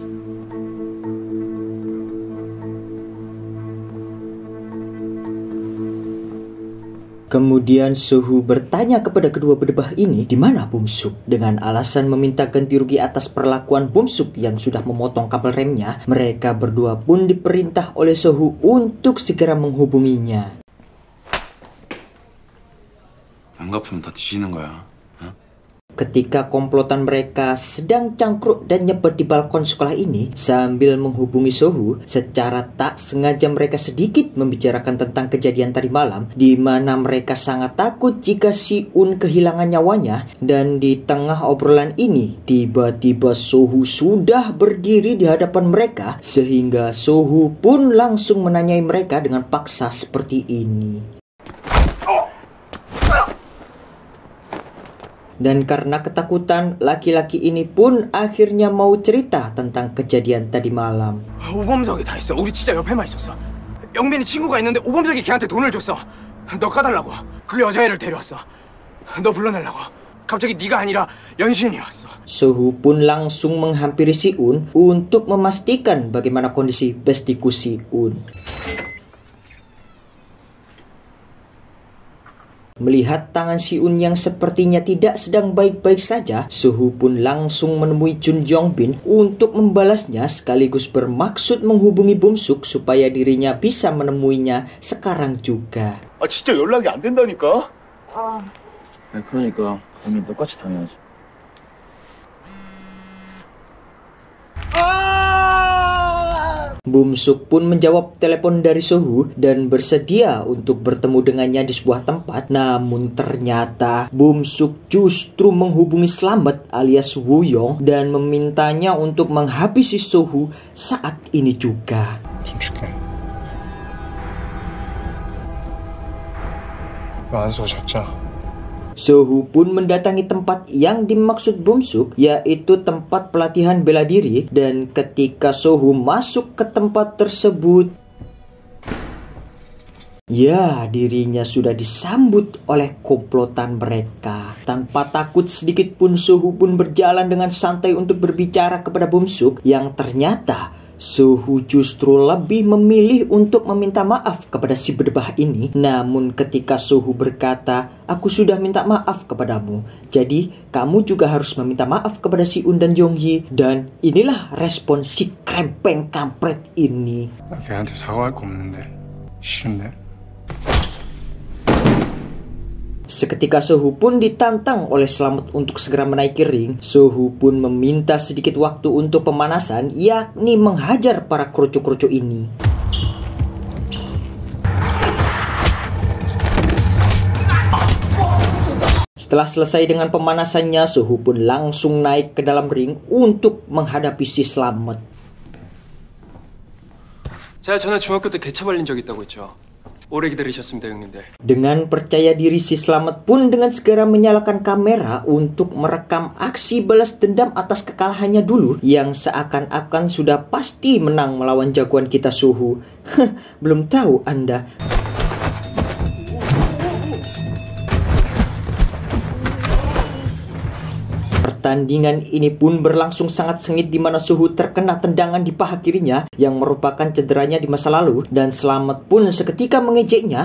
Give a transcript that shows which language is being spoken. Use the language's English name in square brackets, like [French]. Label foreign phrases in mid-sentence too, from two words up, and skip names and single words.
[Indonesian] Kemudian Sohu bertanya kepada kedua berdebah ini di mana Bum-suk. Dengan alasan meminta ganti rugi atas perlakuan Bum-suk yang sudah memotong kabel remnya, mereka berdua pun diperintah oleh Sohu untuk segera menghubunginya. [Korean] 안 갚으면 다 뒤지는 거야. [Indonesian] Ketika komplotan mereka sedang cangkruk dan nyepet di balkon sekolah ini sambil menghubungi Sohu, secara tak sengaja mereka sedikit membicarakan tentang kejadian tadi malam, di mana mereka sangat takut jika Si-un kehilangan nyawanya. Dan di tengah obrolan ini, tiba-tiba Sohu sudah berdiri di hadapan mereka, sehingga Sohu pun langsung menanyai mereka dengan paksa seperti ini. Dan karena ketakutan, laki-laki ini pun akhirnya mau cerita tentang kejadian tadi malam. [Korean] 오범석이 다 했어. 우리 진짜 옆에만 있었어. 영빈이 친구가 있는데 오범석이 걔한테 돈을 줬어. 너 까달라고. 그 여자애를 데려왔어. 너 불러내려고. 갑자기 네가 아니라 연신이 왔어. [Indonesian] Sohu pun langsung menghampiri Si-un untuk memastikan bagaimana kondisi bestiku Si-un. Melihat tangan Si-un yang sepertinya tidak sedang baik-baik saja, Sohu pun langsung menemui Chun Jong-bin untuk membalasnya sekaligus bermaksud menghubungi Bum-suk supaya dirinya bisa menemuinya sekarang juga. [Korean] 아 진짜 연락이 안 된다니까? 그러니까 당연히 똑같이 당해야지. [Indonesian] Bum-suk pun menjawab telepon dari Sohu dan bersedia untuk bertemu dengannya di sebuah tempat. Namun ternyata Bum-suk justru menghubungi Slamet alias Woo-young dan memintanya untuk menghabisi Sohu saat ini juga. [Korean] 좀 줄게. 안소 잡자. [Indonesian] Sohu pun mendatangi tempat yang dimaksud Bum-suk, yaitu tempat pelatihan bela diri. Dan ketika Sohu masuk ke tempat tersebut, Ya, dirinya sudah disambut oleh komplotan mereka. Tanpa takut sedikit pun, Sohu pun berjalan dengan santai untuk berbicara kepada Bumsuk, yang ternyata Sohu justru lebih memilih untuk meminta maaf kepada si berdebah ini. Namun ketika Sohu berkata, "Aku sudah minta maaf kepadamu, jadi kamu juga harus meminta maaf kepada si Un dan Jonghi." Dan inilah respon si krempeng kampret ini. [Korean] 나 걔한테 사과할 거 없는데 싫은데? [Indonesian] Seketika Sohu pun ditantang oleh Slamet untuk segera menaiki ring. Sohu pun meminta sedikit waktu untuk pemanasan, yakni menghajar para kroco-kroco ini. Setelah selesai dengan pemanasannya, Sohu pun langsung naik ke dalam ring untuk menghadapi si Slamet. [Korean] 제가 전에 중학교 때 개차 발린 적 있다고 했죠. 오래 기다리셨습니다, 형님들. [Indonesian] Dengan percaya diri, si Slamet pun dengan segera menyalakan kamera untuk merekam aksi balas dendam atas kekalahannya dulu, yang seakan-akan sudah pasti menang melawan jagoan kita Sohu. Belum tahu Anda. Pertandingan ini pun berlangsung sangat sengit, di mana Sohu terkena tendangan di paha kirinya yang merupakan cederanya di masa lalu, dan Slamet pun seketika mengejeknya.